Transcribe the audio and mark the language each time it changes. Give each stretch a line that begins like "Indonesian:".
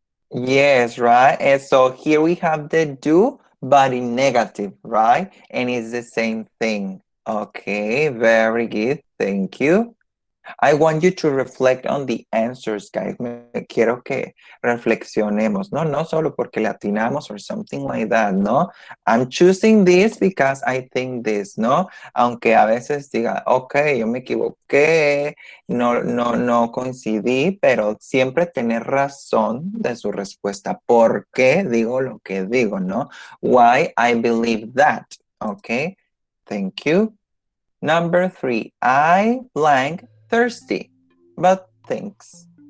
English: Yes, right? And so here we have the do, but in negative, right? And it's the same thing. Okay, very good. Thank you. I want you to reflect on the answers, guys.
Spanish: Quiero que reflexionemos, ¿no? No solo porque le atinamos or something like that, ¿no?
English: I'm choosing this because I think this, ¿no?
Spanish: Aunque a veces diga, ok, yo me equivoqué, no coincidí, pero siempre tener razón de su respuesta. ¿Por qué digo lo que digo, no?
English: Why I believe that, ok? Thank you. Number 3, I blank thirsty, but thanks.